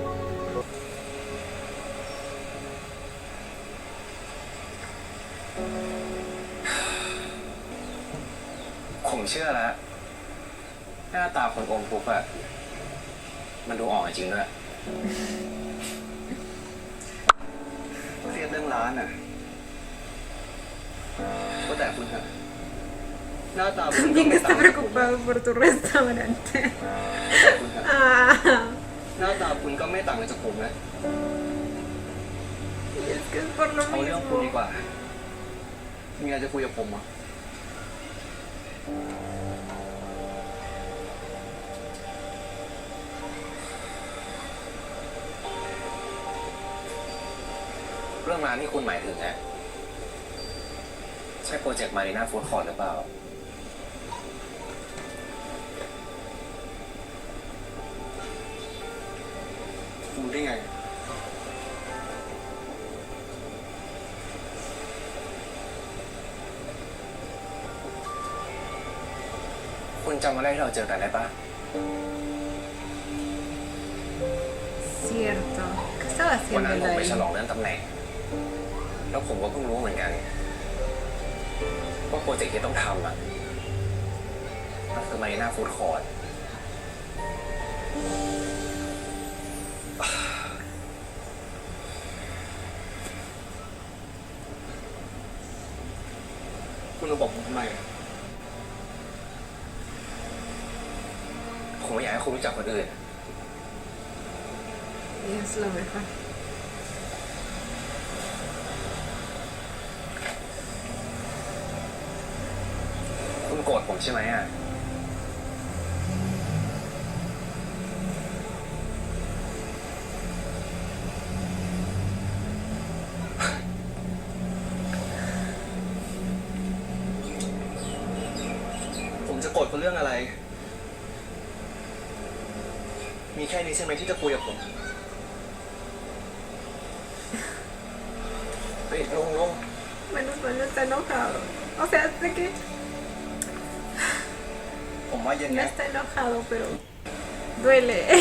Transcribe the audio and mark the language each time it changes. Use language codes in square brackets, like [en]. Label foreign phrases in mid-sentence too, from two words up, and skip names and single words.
[th] ผมเชื่อแล้ว หน้าตาคนอมทุกข์อะมันดูออกจริงด้วย เครียดเรื่องร้านอ่ะก็แต่คุณฮะหน้าตาคุณก็ [es] También [th] ไม่ [es] está [th] ต่างจากผมนะ [es] preocupado por tu restaurante. [th] แต่คุณฮะ [es] Ah. [th] หน้าตาคุณก็ไม่ต่างจากผมนะ [es] Y es que es por lo [th] เอาเรื่องคุณดี [es] mismo. [th] กว่า มีอะไรจะคุยกับผมอ่ะ เรื่องร้านที่คุณหมายถึงอะใช่โปรเจกต์มารีนาฟู้ดคอร์ทหรือเปล่า คุณได้ไง คุณจำวันแรกที่เราเจอกันได้ปะ [es] Cierto. ¿Qué estaba [th] วันนั้น [es] haciendo [th] ผม [es] él [th] ไปฉลอง [es] ahí? [th] เลื่อนตำแหน่ง แล้วผมก็เพิ่งรู้เหมือนกัน ว่าโปรเจกต์ที่ต้องทำอะมันคือมารีนาฟู้ดคอร์ท คุณมาบอกผมทำไมอะ ผมไม่อยากให้คุณรู้จักคนอื่น [es] Y es lo mejor. [th] คุณโกรธผมใช่ไหมอะ ผมจะโกรธคุณเรื่องอะไร มีแค่นี้ใช่ไหมที่จะคุยกับผม เฮ้ยลุง [es] Menos mal no está enojado. O sea, sé que [th] ผมว่าเย็น [es] no [th] เนี้ย [es] está enojado, pero duele.